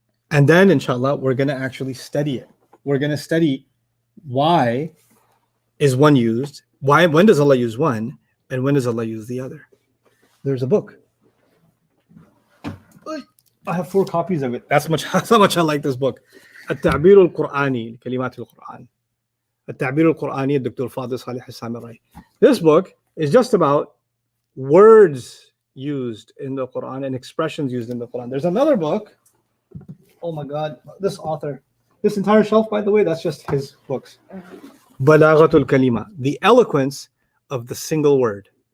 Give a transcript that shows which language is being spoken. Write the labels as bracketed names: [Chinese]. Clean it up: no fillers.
[English] And then, inshallah, we're going to actually study it. We're going to study why is one used, when does Allah use one, and when does Allah use the other. There's a book. I have 4 copies of it. That's how much I like this book. [Arabic] التعبير القرآني لكلمات القرآن. التعبير القرآني الدكتور فاضل صالح السامرائي. [English] This book is just about words used in the Quran and expressions used in the Quran. There's another book. Oh my God, this author. This entire shelf, by the way, that's just his books. Balaghatul Kalima, the eloquence of the single word.